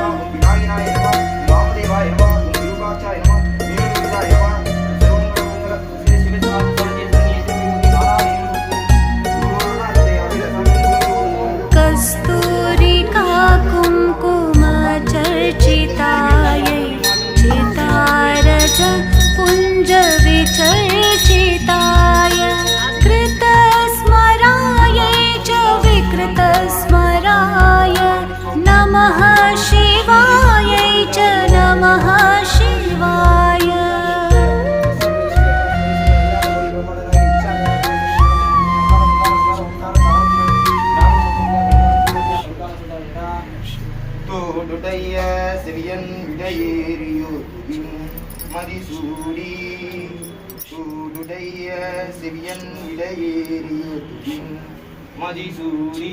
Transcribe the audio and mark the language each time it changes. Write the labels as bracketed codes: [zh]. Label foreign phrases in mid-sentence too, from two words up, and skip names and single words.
[sa] कस्तूरिका कुङ्कुमचर्चितायै चितारज पुञ्जविचर्चिताय कृतस्मरायै च विकृतस्मराय नमः शिवायै च नमः शिवाय। [ta] தோடுடைய சிறியன் விடையேறியோர்க்கும் மதிசூடி தோடுடைய சிறியன் விடையேறியோர்க்கும் மதிசூடி